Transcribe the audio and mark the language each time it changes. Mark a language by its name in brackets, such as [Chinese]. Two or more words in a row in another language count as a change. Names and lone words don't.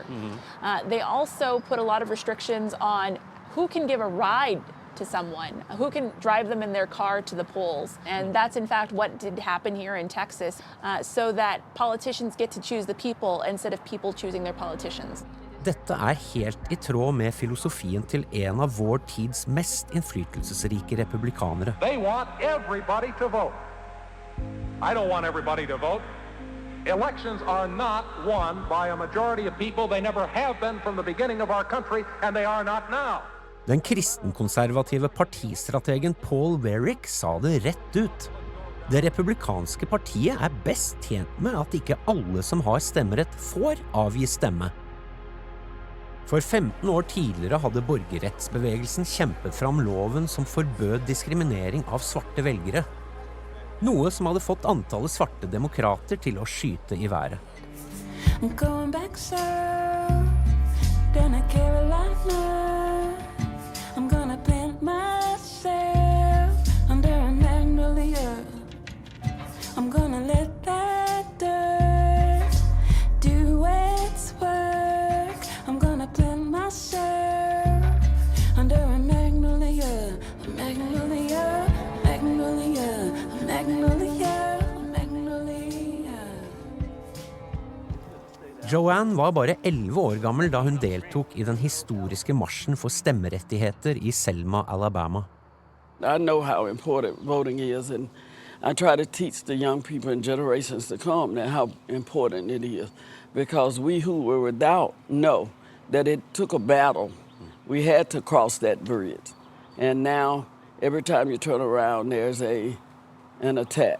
[English] They also put a lot of restrictions on who can give a ride to someone, who can drive them in their car to the polls. And that's in fact what did happen here in Texas, so that politicians get to choose the people instead of people choosing their politicians. [Norwegian] Dette er helt i tråd med filosofien til en av vår tids mest innflytelsesrike republikanere. [English] They want everybody to vote. I don't want everybody to vote. Elections are not won by a majority of people. They never have been from the beginning of our country, and they are not now. [Norwegian] Den kristenkonservative partistrategen Paul Weyrich sa det rett ut. Det republikanske partiet er best tjent med at ikke alle som har stemmerett får avgi stemme. For 15 år tidligere hadde borgerrettsbevegelsen kjempet fram loven som forbød diskriminering av svarte velgere. Noe som hadde fått antallet svarte demokrater til å skyte i været. [English] I'm going back south, down to Carolina. I'm gonna plant myself under a magnolia. I'm gonna let that dirt do its work. I'm gonna plant myself under a magnolia, a magnolia, magnolia, a magnolia, a magnolia. [Norwegian] Joanne var bare 11 år gammel da hun deltok i den historiske marsjen for stemmerettigheter i Selma, Alabama. [English] I know how important voting is, and I try to teach the young people and generations to come that how important it is, because we who were without know that it took a battle. We had to cross that bridge, and now every time you turn around, there's an attack.